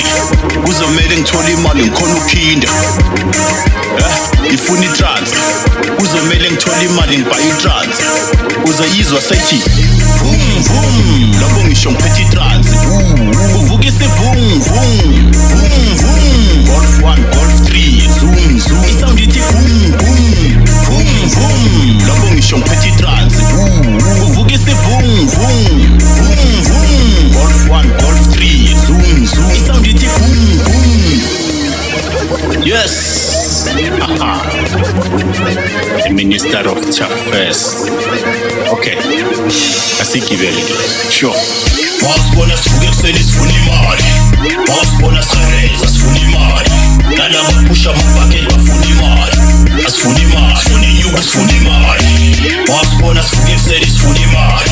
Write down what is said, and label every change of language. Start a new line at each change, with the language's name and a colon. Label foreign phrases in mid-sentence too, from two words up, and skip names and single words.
Zulu: Kuzomela ngithola imali ngikhona ukuphinda. Ifuna itrans. Kuzomela ngithola imali ngibhaye itrans. Uzoyizwa sayithi vum vum. Lapho ngisho ngiphethe itrans. Uvuka isivung vung. Vum vum. Golf 1 Golf 3 zoom zoom. Isound ithi vum vum. Vum vum. Lapho ngisho ngiphethe itrans. Uvuka isivung vung. Vum vum. Golf 1 Golf 3 zoom zoom. Isound ithi vum vum.
English: Yes. The Minister of Affairs.
Zulu: Okay. Asigibele. Sure. Wasibona sivuke kuseni sifuna imali. Wasibona sikhareza sifuna imali. Nalabo pusha amabhaketi bafuna imali. Asifuna imali. Sifuna inyuku sifuna imali. Wasibona sivuke kuseni sifuna imali.